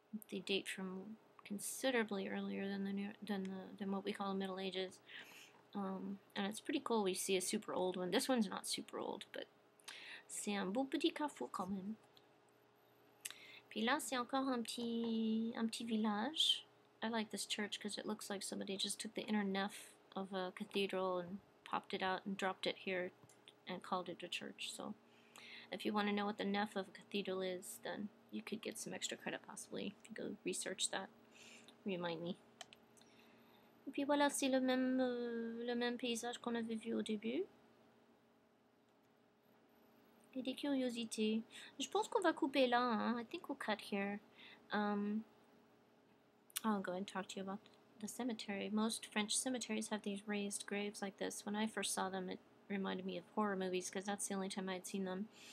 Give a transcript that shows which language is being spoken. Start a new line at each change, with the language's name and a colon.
English: They date from considerably earlier than what we call the Middle Ages, and it's pretty cool. We see a super old one. This one's not super old, but
French: c'est un beau petit carrefour quand même. Puis là, c'est encore un petit village.
English: I like this church because it looks like somebody just took the inner nef of a cathedral and popped it out and dropped it here and called it a church. So if you want to know what the nef of a cathedral is, then you could get some extra credit possibly if you go research that. Remind me.
French: Et puis voilà, c'est le même paysage qu'on avait vu au début. Et des curiosités. Je pense qu'on va couper là.
English: Hein? I think we'll cut here. I'll go and talk to you about the cemetery. Most French cemeteries have these raised graves like this. When I first saw them, it reminded me of horror movies because that's the only time I'd seen them.